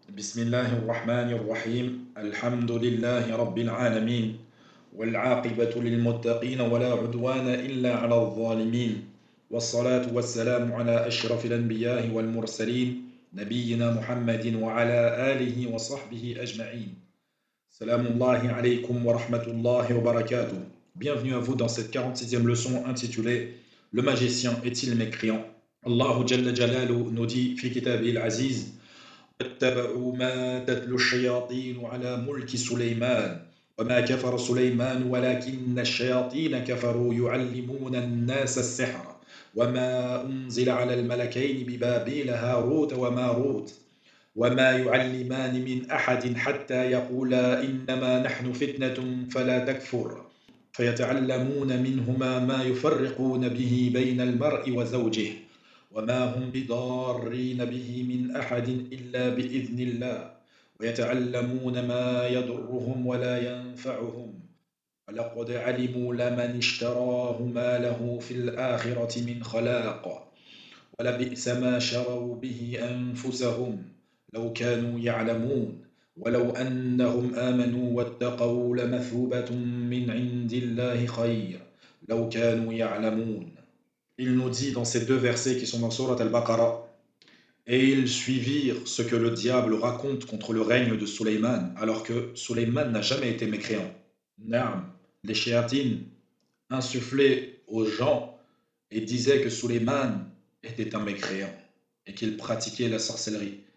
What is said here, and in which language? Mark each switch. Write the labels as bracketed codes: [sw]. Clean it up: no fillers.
[ar] بسم الله الرحمن الرحيم الحمد لله رب العالمين والعاقبة للمتقين ولا عدوان إلا على الظالمين والصلاة والسلام على أشرف الأنبياء والمرسلين نبينا محمد وعلى آله وصحبه أجمعين سلام الله عليكم ورحمة الله وبركاته. [fr] Bienvenue à vous dans cette 46e leçon intitulée Le magicien est-il mécréant? Allah Jalla Jalalu nous dit [ar] في كتابه العزيز واتبعوا ما تتلو الشياطين على ملك سليمان وما كفر سليمان ولكن الشياطين كفروا يعلمون الناس السحر وما أنزل على الملكين ببابيل هاروت وماروت وما يعلمان من أحد حتى يقولا إنما نحن فتنة فلا تكفر فيتعلمون منهما ما يفرقون به بين المرء وزوجه وما هم بضارين به من أحد إلا بإذن الله ويتعلمون ما يضرهم ولا ينفعهم ولقد علموا لمن اشتراه ما له في الآخرة من خلاق ولبئس ما شروا به أنفسهم لو كانوا يعلمون ولو أنهم آمنوا واتقوا لمثوبة من عند الله خير لو كانوا يعلمون. [fr] Il nous dit dans ces deux versets qui sont dans Surat Al-Baqarah, et ils suivirent ce que le diable raconte contre le règne de Sulayman, alors que Sulayman n'a jamais été mécréant. Naam, les shéatines insufflaient aux gens et disaient que Sulayman était un mécréant et qu'il pratiquait la sorcellerie.